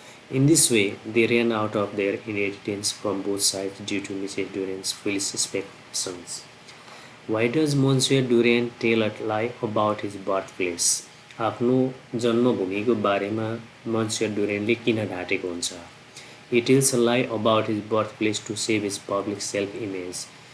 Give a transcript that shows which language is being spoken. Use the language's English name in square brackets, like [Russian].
[English] In this way, they ran out of their inheritance from both sides due to Mrs. Duran's foolish speculations. Why does Monsieur Duran tell a lie about his birthplace? [Nepali] आफ्नो जन्मभूमिको बारेमा Monsieur Duranले किन ढाँटेको हुन्छ? [English] He tells a lie about his birthplace to save his public self-image.